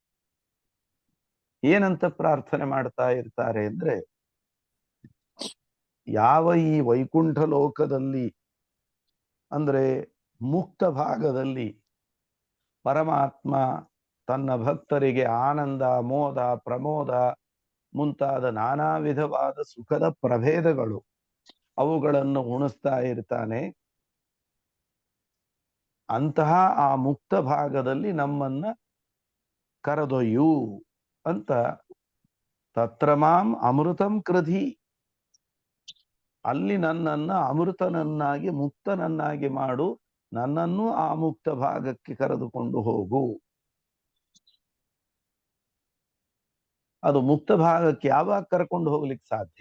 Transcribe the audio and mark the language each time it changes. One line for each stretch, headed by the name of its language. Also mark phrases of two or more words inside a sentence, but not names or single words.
Kannada: ಏನಂತ ಪ್ರಾರ್ಥನೆ ಮಾಡ್ತಾ ಇರ್ತಾರೆ ಅಂದ್ರೆ, ಯಾವ ಈ ವೈಕುಂಠ ಲೋಕದಲ್ಲಿ ಅಂದ್ರೆ ಮುಕ್ತ ಭಾಗದಲ್ಲಿ ಪರಮಾತ್ಮ ತನ್ನ ಭಕ್ತರಿಗೆ ಆನಂದ, ಮೋದ, ಪ್ರಮೋದ ಮುಂತಾದ ನಾನಾ ವಿಧವಾದ ಸುಖದ ಪ್ರಭೇದಗಳು ಅವುಗಳನ್ನು ಉಣಿಸ್ತಾ ಇರ್ತಾನೆ. ಅಂತಹ ಆ ಮುಕ್ತ ಭಾಗದಲ್ಲಿ ನಮ್ಮನ್ನ ಕರೆದೊಯ್ಯು ಅಂತ
Sanskrit: ತತ್ರ ಮಾಂ ಅಮೃತಂ ಕೃಧಿ,
Kannada: ಅಲ್ಲಿ ನನ್ನನ್ನ ಅಮೃತನನ್ನಾಗಿ ಮುಕ್ತನನ್ನಾಗಿ ಮಾಡು, ನನ್ನನ್ನು ಆ ಮುಕ್ತ ಭಾಗಕ್ಕೆ ಕರೆದುಕೊಂಡು ಹೋಗು. ಅದು ಮುಕ್ತ ಭಾಗಕ್ಕೆ ಯಾವಾಗ ಕರ್ಕೊಂಡು ಹೋಗ್ಲಿಕ್ಕೆ ಸಾಧ್ಯ?